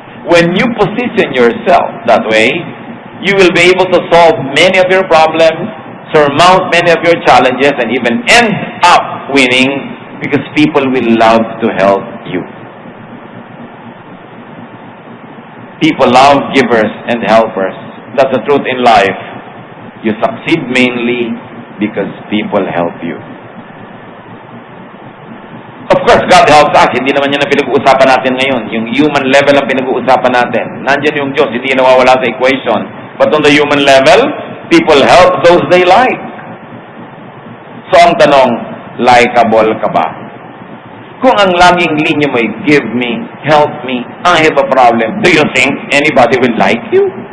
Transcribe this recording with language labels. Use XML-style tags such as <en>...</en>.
<en>When you position yourself that way, you will be able to solve many of your problems, surmount many of your challenges, and even end up winning because people will love to help you. People love givers and helpers. That's the truth in life. You succeed mainly because people help you. Of course, God helps us.</en> <tl>Hindi naman yan ang pinag-uusapan natin ngayon. Yung</tl> <en>human level</en> <tl>ang pinag-uusapan natin. Nandiyan yung Diyos, hindi nawawala sa equation.</tl> <en>But on the human level, people help those they like. So</en> <tl>ang tanong, likeable ka ba? Kung ang laging linya mo ay</tl> <en>give me, help me, I have a problem, do you think anybody will like you?</en>